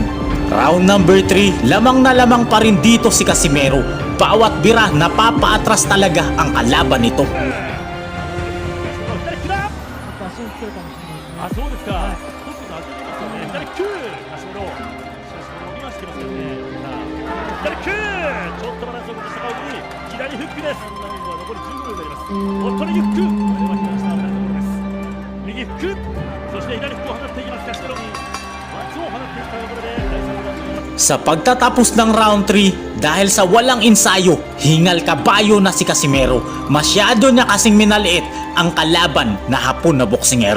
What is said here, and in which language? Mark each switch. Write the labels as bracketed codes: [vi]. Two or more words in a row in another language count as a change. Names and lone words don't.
[tl] Round number 3, lamang na lamang pa rin dito si Casimero. Bawat bira napapaatras talaga ang kalaban nito. [ja] あ、そうですか。トップと当ててますよね。左キュー、カシメロ。しかしこの伸びはしてますよね。左キュー、ちょっとバランスを崩した顔に左フックです。ラウンドは残り15秒になります。おっと右フック、これは来ました危ないところです。右フック、そして左フックを放っていきますカシメロ。松を放っていったところで第3ラウンドになります。 [tl] Sa pagtatapos ng round 3, dahil sa walang ensayo, hingal kabayo na si Casimero. Masyado niya kasing minaliit ang kalaban na Hapon na boksingero.